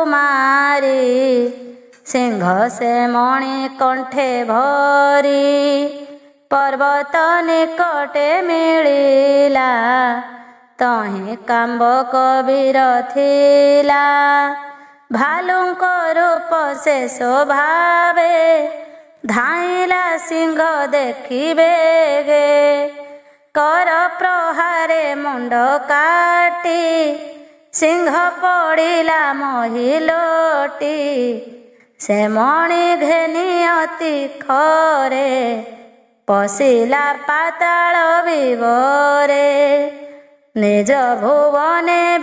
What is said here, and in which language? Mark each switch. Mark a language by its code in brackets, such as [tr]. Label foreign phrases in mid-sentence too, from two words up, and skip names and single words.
[or] ମାରି ସିଂହ ସେ ମଣି କଣ୍ଠେ ଭରି ପର୍ବତ ନିକଟେ ମିଳିଲା ତହିଁ କାମ୍ବ କବୀର ଥିଲା ଭାଲୁଙ୍କ ରୂପ ସେ ସ୍ୱଭାବେ ଧାଇଁଲା ସିଂହ ଦେଖିବେ गे କର ପ୍ରହାରେ ମୁଣ୍ଡ କାଟି ସିଂହ ପଡ଼ିଲା ମହିଲୋଟି ସେ ମଣି ଘେନି ଅତି ଖରେ ପଶିଲା ପାତାଳ ବିବରେ ନିଜ ଭୁବନେ